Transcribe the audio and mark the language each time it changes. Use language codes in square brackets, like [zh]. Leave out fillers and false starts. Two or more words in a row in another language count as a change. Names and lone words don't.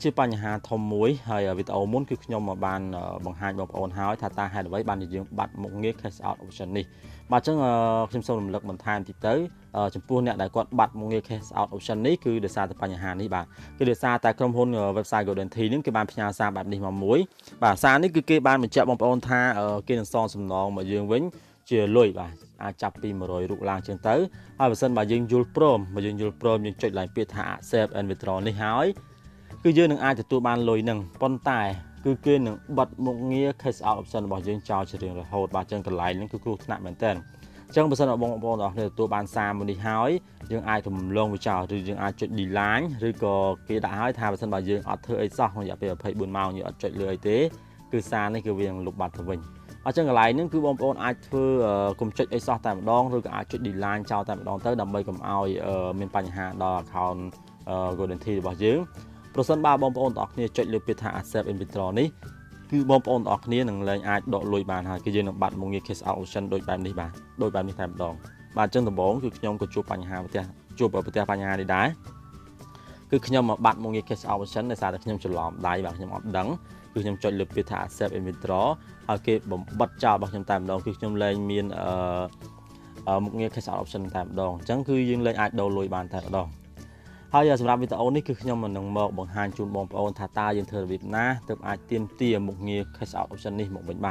[km] គឺជាបញ្ហាធំមួយហើយវីដេអូមុនគឺខ្ញុំបានបង្ហាញបងប្អូនហើយថាតើហេតុអ្វីបានយើងបាត់មុខងារ CashOut Option នេះបាទចឹងខ្ញុំសូមរំលឹកបន្ថែមតិចទៅចំពោះអ្នកដែលគាត់បាត់មុខងារ CashOut Option នេះគឺដោយសារតែបញ្ហានេះបាទគឺដោយសារតែក្រុមហ៊ុន website GoldenTea នេះគេបានផ្ញើសារបែបនេះមកមួយបាទសារនេះគឺគេបានបញ្ជាក់បងប្អូនថាគេនឹងសងសំណងមកយើងវិញជាលុយបាទ អាចចាប់ពី100រូបឡើងជាងទៅហើយបើសិនបើយើងយល់ព្រមយើងចុចឡើងពាក្យថា [en] accept and withdraw [km] នេះហើយគឺយើងនឹងអាចទទួលបាន លុយនឹងប៉ុន្តែគឺគេនឹងបិទមុខងារ CashOut Option របស់យើងចោលជារៀងរហូតបាទចឹងកន្លែងហ្នឹងគឺគ្រោះថ្នាក់មែនតើអញ្ចឹងបើសិនបងប្អូនទាំងអស់គ្នាទទួលបានសារមួយនេះហើយយើងអាចរំលងវាចោលឬយើងអាចចុច delete ឬក៏គេដាក់ឲ្យថាបើសិនបើយើងអត់ធ្វើអីសោះក្នុងរយៈពេល24ម៉ោងយើងអត់ចុចលើអីទេគឺសារនេះគឺវានឹងលុបបាត់ទៅវិញអញ្ចឹងកន្លែងហ្នឹងគឺបងប្អូនអាចធ្វើកុំចុច អីសោះតែម្ដងឬក៏អាចចុច delete ចោលតែម្ដងទៅដើម្បីកុំឲ្យមានបញ្ហាដល់ account GoldenTea របស់យើងប្រសិនបើបងប្អូនទាំងអស់គ្នាចុចលើពាក្យថា [en] accept and withdraw [km] នេះគឺបងប្អូនទាំងអស់គ្នានឹងលែងអាចដកលុយបានហើយគឺយើងនឹងបាត់មុខងារ CashOut Option ដូចបែបនេះបាទដូចបែបនេះតែម្ដងបាទអញ្ចឹងដំបូងគឺខ្ញុំក៏ជួបបញ្ហាប្រទះបញ្ហានេះដែរគឺខ្ញុំមកបាត់មុខងារ CashOut Option ដោយសារតែខ្ញុំច្រឡំដៃបាទខ្ញុំអត់ ដឹងគឺខ្ញុំចុចលើពាក្យថា [en] accept and withdraw [km] ហើយគេបំបិទចោលរបស់ខ្ញុំតែម្ដងគឺខ្ញុំលែងមានមុខងារ CashOut Option តែម្ដងអញ្ចឹងគឺយើងលែងអាចដូរលុយបានតែម្ដងហើយសម្រាប់វីដេអូនេះគឺខ្ញុំនឹងមកបង្ហាញជូនបងប្អូនថាតើយើងធ្វើរបៀបណាទើបអាចទាមទារមុខងារ CashOut Option នេះមកវិញ